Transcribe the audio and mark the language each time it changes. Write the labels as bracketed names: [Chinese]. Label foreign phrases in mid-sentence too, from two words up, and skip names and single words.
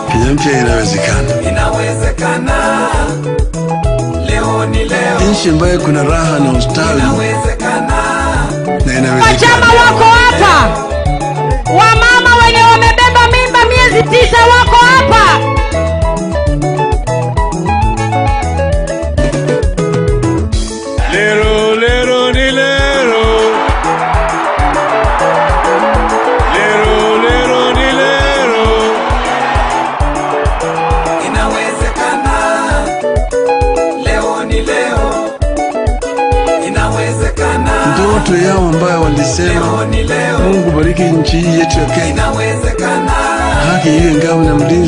[Swahili] Kenya mpya inawezekana. Leo ni leo nchi ambayo kuna raha na ustawi na inawezekana. Wachama wako hapa. Wamama wenye wamebeba mimba miezi 9 wako hapa. Lero ni lero. Lero ni lero. Inawezekana. Leo ni leo. Inawezekana. Ndoto yao ambayo walisema Mungu bariki nchi hii yetu ya Kenya. Inawezekana. Haki iwe ngao na mlinzi.